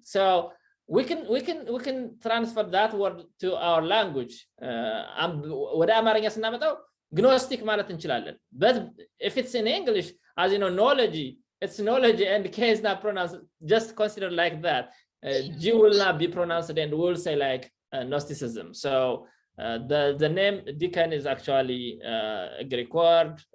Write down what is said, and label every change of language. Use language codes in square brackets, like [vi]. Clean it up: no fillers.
[en] So we can transfer that word to our language. [am] ወደ አማርኛ ስናመጣው Gnostic ማለት እንችላለን. [en] But if it's in English, as you know, it's knowledge, and K is not pronounced. Just consider like that. G will not be pronounced, and we'll say like Gnosticism. So the name deacon is actually a Greek word.